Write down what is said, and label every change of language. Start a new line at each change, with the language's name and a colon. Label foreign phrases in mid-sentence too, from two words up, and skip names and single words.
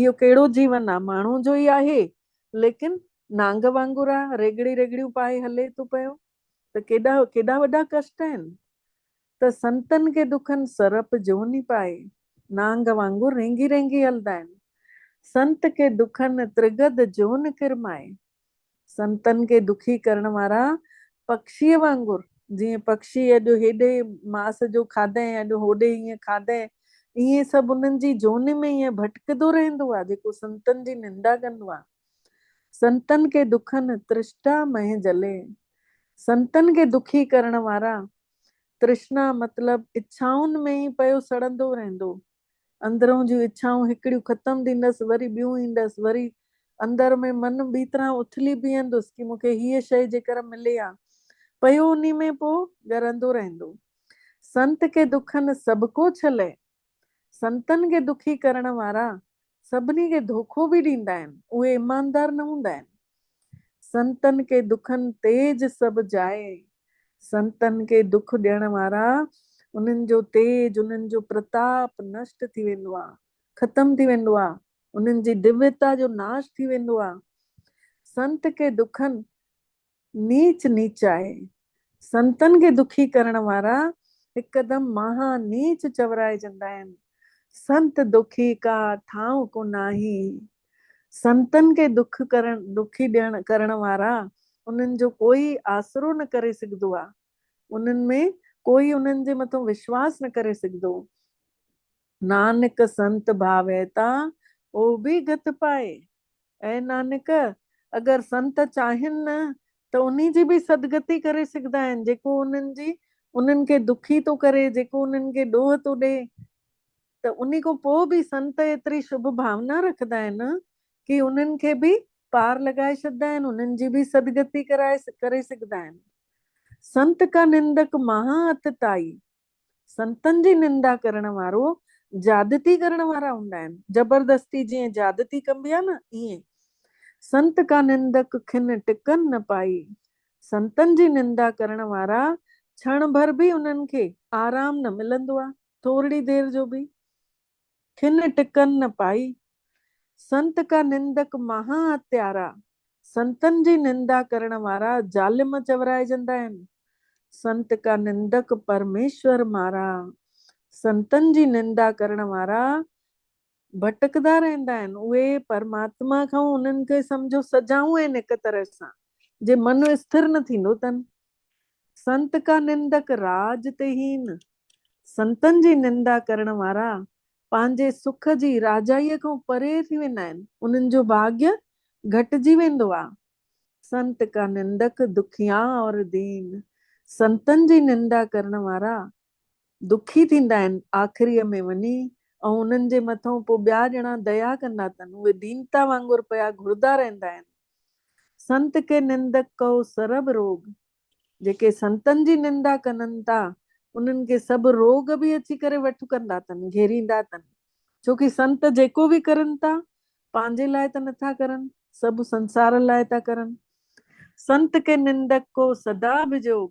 Sindhi: इहो कहिड़ो जीवन आहे, माण्हू जो ई आहे लेकिन नांग वांगुरु आहे, रेगड़ी रेगड़ियूं पाए हले थो पियो, त केॾा केॾा वॾा कष्ट आहिनि। त संतन खे दुखन सरप जोनी पाए, नांग वांगुरु रेंगी रेंगी हलंदा आहिनि।
Punjabi: ਸੰਤ ਕੇ ਦੁਖਨ ਤ੍ਰਿਗਦ ਜੋਨ ਕਿਰਮਾਏ।
Sindhi: संतन खे दुखी करण वारा पक्षीअ वांगुरु, जीअं पक्षी अॼु हेॾे मांस जो खाधे अॼु होॾे ईअं खाधे, ईअं सभु उन्हनि जी जोन में ईअं भटकंदो रहंदो आहे जेको संतन जी निंदा कंदो आहे।
Punjabi: ਸੰਤਨ ਕੇ ਦੁਖਨ ਤ੍ਰਿਸ਼ਨਾ ਮਹ ਜਲੇ।
Sindhi: संतन के दुखी करण वारा, तृष्णा मतलब इच्छाउनि में ई पियो सड़ंदो रहंदो। अंदरों जूं इच्छाऊं हिकिड़ियूं ख़तम थींदसि, वरी ॿियूं ईंदसि, वरी अंदर में मन भीतरां उथली बीहंदुसि कि मूंखे हीअ शइ जेकर मिले आ, पियो उन्ही में पोइ ॻरंदो रहंदो।
Punjabi: ਸੰਤ ਕੇ ਦੁਖਨ ਸਬਕੋ ਛਲੇ।
Sindhi: संतन खे दुखी करण वारा सभिनी खे धोखो बि ॾींदा आहिनि, उहे ईमानदार न हूंदा आहिनि।
Punjabi: ਸੰਤਨ ਕੇ ਦੁਖਨ ਤੇਜ ਸਭੁ ਜਾਏ।
Sindhi: संतन खे दुख ॾियण वारा, उन्हनि जो तेज, उन्हनि जो प्रताप नष्ट थी वेंदो आहे, ख़तम थी वेंदो आहे, उन्हनि जी दिव्यता जो नाश थी वेंदो आहे।
Punjabi: ਸੰਤ ਕੇ ਦੁਖਨ ਨੀਚ ਨੀਚਾਏ।
Sindhi: संतन खे दुखी करण वारा हिकदमि महा नीच चवराइजंदा आहिनि।
Punjabi: ਸੰਤ ਦੁਖੀ ਕਾ ਠਾਵ ਕੋ ਨਾਹੀ।
Sindhi: संतन के दुखी करण वारा, उन्हनि जो कोई आसरो न करे सघंदो आहे, उन्हनि में कोई उन्हनि जे मथां विश्वास न करे सघंदो।
Punjabi: ਨਾਨਕ ਸੰਤ ਭਾਵੈਤਾ ਓ ਭੀ ਗਤ ਪਾਏ।
Sindhi: ऐं नानक, अगरि संत चाहिनि न त उन्ही जी बि सदगति करे सघंदा आहिनि। जेको उन्हनि खे दुखी थो करे, जेको उन्हनि खे ॾोह थो ॾे, त उन्ही खां पोइ बि संत एतिरी शुभ भावना रखंदा आहिनि कि उन्हनि खे बि पार लॻाए छॾींदा आहिनि, उन्हनि जी बि सदगति करे सघंदा आहिनि।
Punjabi: ਸੰਤ ਕਾ ਨਿੰਦਕ ਮਹਾ ਅਤਤਾਈ।
Sindhi: संतनि जी निंदा करण वारो ज्यादती करण वारा हूंदा आहिनि। जबरदस्ती जीअं ज्यादती कबी आहे न, ईअं।
Punjabi: ਸੰਤ ਕਾ ਨਿੰਦਕ ਖਿਨ ਟਿਕਨ ਨ ਪਾਈ।
Sindhi: संतनि जी निंदा करण वारा क्षण भर बि उन्हनि खे आराम न मिलंदो आहे, थोरी देर जो बि।
Punjabi: ਖਿਨ ਟਿਕਨ ਨ ਪਾਈ। ਸੰਤ ਕਾ ਨਿੰਦਕ ਮਹਾ ਹਤਿਆਰਾ।
Sindhi: संतनि जी निंदा करण वारा जालिम चवराइजंदा आहिनि।
Punjabi: ਸੰਤ ਕਾ ਨਿੰਦਕ ਪਰਮੇਸ਼ਵਰ ਮਾਰਾ।
Sindhi: संतनि जी निंदा करण वारा भटकदा रहंदा आहिनि, उहे परमात्मा खां उन्हनि खे सम्झो सजाऊं आहिनि हिक तरह सां, जे मन स्थिर न थींदो अथनि।
Punjabi: ਸੰਤ ਕਾ ਨਿੰਦਕ ਰਾਜ ਤੇ ਹੀਨ।
Sindhi: संतनि जी निंदा करण वारा पंहिंजे सुख जी राजाईअ खां परे थी वेंदा आहिनि, उन्हनि जो भाग्य घटिजी वेंदो आहे।
Punjabi: ਸੰਤ ਕਾ ਨਿੰਦਕ ਦੁਖੀਆ ਔਰ ਦੀਨ।
Sindhi: संतनि जी निंदा करण वारा दुखी थींदा आहिनि आख़िरीअ में वञी, ऐं उन्हनि जे मथां पोइ ॿिया ॼणा दया कंदा अथनि, उहे दीनता वांगुरु पिया घुरदा रहंदा आहिनि।
Punjabi: ਸੰਤ ਕੇ ਨਿੰਦਕ ਕੋ ਸਰਬ ਰੋਗ।
Sindhi: जेके संतनि जी निंदा कनि था, उन्हनि खे सभु रोग बि अची करे वठु कंदा अथनि, घेरींदा अथनि। छोकी संत जेको बि करनि था, पंहिंजे लाइ त नथा करनि, सभु संसार लाइ था करनि।
Punjabi: ਸੰਤ ਕੇ ਨਿੰਦਕ ਕੋ ਸਦਾ ਵਿਜੋਗ।